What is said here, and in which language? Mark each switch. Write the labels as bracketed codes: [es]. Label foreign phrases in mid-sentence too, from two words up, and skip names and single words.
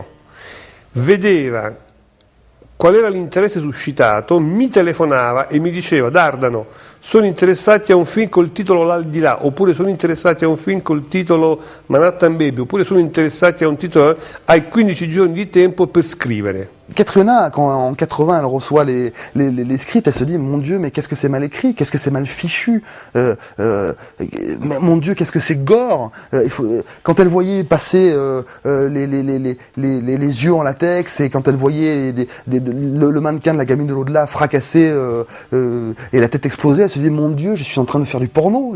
[it] Vedeva qual era l'interesse suscitato, mi telefonava e mi diceva: Dardano, sono interessati a un film col titolo L'Aldilà, oppure sono interessati a un film col titolo Manhattan Baby, oppure sono interessati a un titolo, hai 15 giorni di tempo per scrivere. [fr] Catriona, quand en 80 elle reçoit les scripts, elle se dit mon Dieu, mais qu'est-ce que c'est mal écrit, qu'est-ce que c'est mal fichu, mon Dieu, qu'est-ce que c'est gore. Quand elle voyait passer les yeux en latex et quand elle voyait le mannequin de la gamine de l'au-delà fracassé et la tête explosée, elle se disait mon Dieu, je suis en train de faire du porno.